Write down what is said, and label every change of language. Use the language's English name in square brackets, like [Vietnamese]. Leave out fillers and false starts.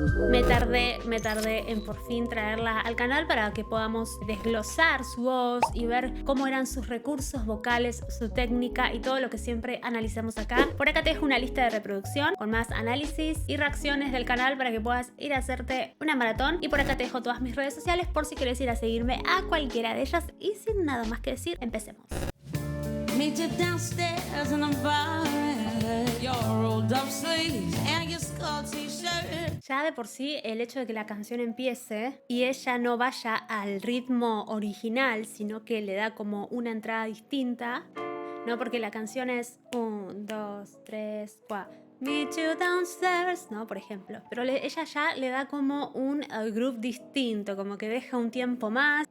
[Spanish] Me tardé en por fin traerla al canal para que podamos desglosar su voz y ver cómo eran sus recursos vocales, su técnica y todo lo que siempre analizamos acá. Por acá te dejo una lista de reproducción con más análisis y reacciones del canal para que puedas ir a hacerte una maratón. Y por acá te dejo todas mis redes sociales por si quieres ir a seguirme a cualquiera de ellas. Y sin nada más que decir, empecemos. [English] Meet you downstairs in the bar, your rolled up sleeves and your skull t-shirt. [Spanish] Ya de por sí el hecho de que la canción empiece y ella no vaya al ritmo original, sino que le da como una entrada distinta, ¿no? Porque la canción es 1, 2, 3, 4. [English] Meet you downstairs, [Spanish] ¿no? Por ejemplo. Pero ella ya le da como un groove distinto, como que deja un tiempo más.